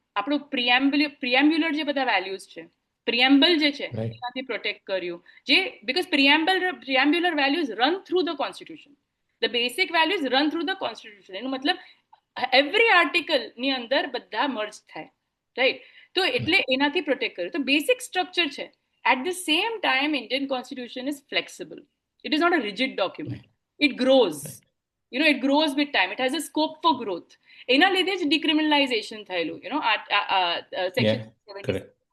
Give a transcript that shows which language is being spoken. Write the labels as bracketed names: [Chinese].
[Gujarati] આપણું પ્રિએમ્બ્યુલર જે બધા વેલ્યુઝ છે, પ્રિએમ્બલ જે છે એનાથી પ્રોટેક્ટ કર્યું. [English] જે because preambular values run through the constitution, the basic values run through the constitution. [Gujarati] એનો મતલબ [English] every [Gujarati] આર્ટિકલ ની અંદર બધા મર્જ થાય, રાઈટ? તો એટલે એનાથી પ્રોટેક્ટ કર્યું. તો બેસિક સ્ટ્રક્ચર છે. [English] At the same time, Indian constitution is flexible. It is not a rigid document. It grows. It grows with time. It has a scope for growth. [Gujarati] એના લીધે જ decriminalization થયેલું, section 76.